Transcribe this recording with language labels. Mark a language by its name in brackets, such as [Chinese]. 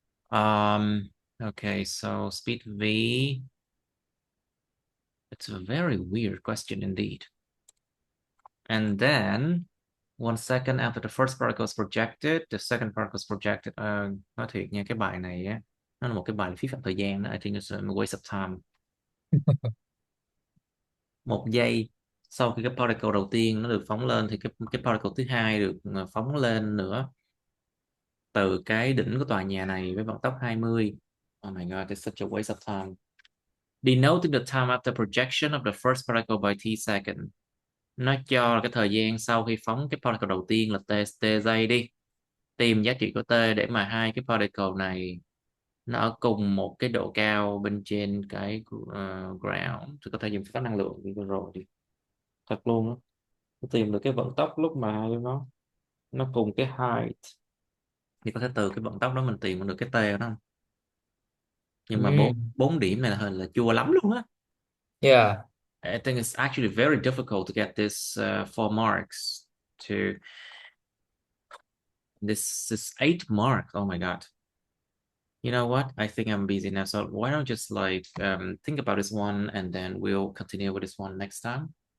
[English] um okay, so speed v, it's a very weird question indeed. And then 1 second after the first particle is projected, the second particle is projected. [Vietnamese] Nói thiệt nha, cái bài này á, nó là một cái bài phí phạm thời gian đó. [English] I think it's a waste of time. [Vietnamese] 1 giây sau khi cái particle đầu tiên nó được phóng lên thì cái particle thứ hai được phóng lên nữa từ cái đỉnh của tòa nhà này với vận tốc 20. [English] Oh my god, it's such a waste of time. Denoting the time after projection of the first particle by t second. [Vietnamese] Nó cho cái thời gian sau khi phóng cái particle đầu tiên là t giây đi. Tìm giá trị của t để mà hai cái particle này nó ở cùng một cái độ cao bên trên cái ground, thì có thể dùng phép tắc năng lượng như vừa rồi đi. Thật luôn á. Nó tìm được cái vận tốc lúc mà hai nó cùng cái height, thì có thể từ cái vận tốc đó mình tìm được cái t của nó. Nhưng mà bốn Mm. bốn điểm này là chua lắm luôn á. [English] Yeah. I think it's actually very difficult to get this 4 marks to this is 8 marks. Oh my god. You know what? I think I'm busy now. So why don't just like think about this one and then we'll continue with this one next time.